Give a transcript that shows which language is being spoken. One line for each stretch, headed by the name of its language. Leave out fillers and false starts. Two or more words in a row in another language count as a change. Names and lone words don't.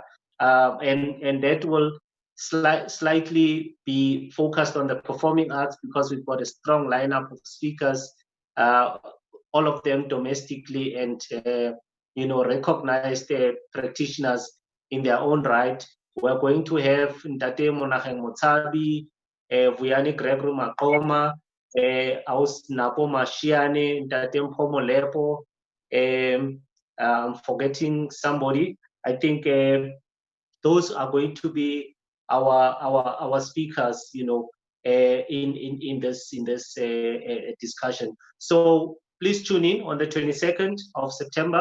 English: And that will slightly be focused on the performing arts because we've got a strong lineup of speakers, all of them domestically and recognized practitioners in their own right. We're going to have Ntate Monageng Motsabi, Vuyani Gregory Makoma, Aus Napo Mashiane, Ntate Mpomo Lepo. I'm forgetting somebody. I think those are going to be our speakers, in this discussion. So please tune in on the 22nd of September.